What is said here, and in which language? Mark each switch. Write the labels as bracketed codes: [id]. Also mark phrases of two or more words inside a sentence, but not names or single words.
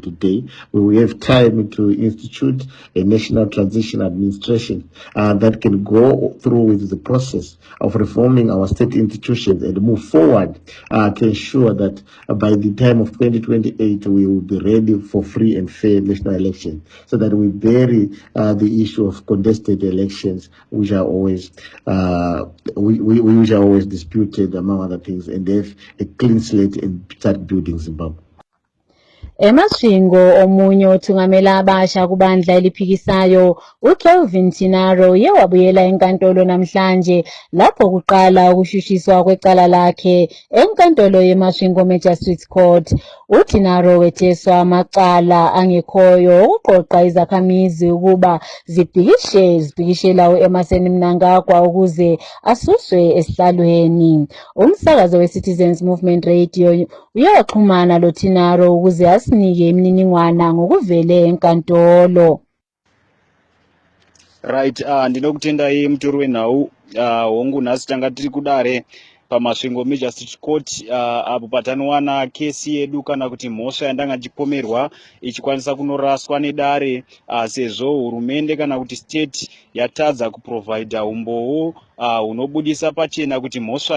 [en] today, we will have time to institute a national transition administration that can go through with the process of reforming our state institutions and move forward to ensure that by the time of 2028 we will be ready for free and fair national elections, so that we bury the issue of contested elections, which are always which are always disputed among other things, and have a clean slate and start building Zimbabwe. [nd] Emashingo omunye othungamela abasha kubandla eliphikisayo uKelvin Tinaro uye wabuyela enkantolo namhlanje lapho kuqala ukushushiswa kwecala lakhe enkantolo yeMashingo Magistrates Court. UTinaro wetheswa amacala angekhoyo ukuqoqa izakhamizi ukuba zibhikishela uEmerson Mnangagwa ukuze asuswe esihlalweni. Umsakazo weCitizens Movement Radio uyaxhumana loTinaro ukuze asinike imininingwana ngokuvele enkantolo. [sn] Right, ndinokutendai mutori wenhau. Hongu nhasi tanga tiri kudare paMasvingo Magistrates Court apo patanowana kesi yedu kana kuti mhosva yandanga ndipomerwa ichikwanisa kunoraswa nedare sezvo hurumende kana kuti state yatadza kuprovida umboo hunobudisa pachena kuti mhosva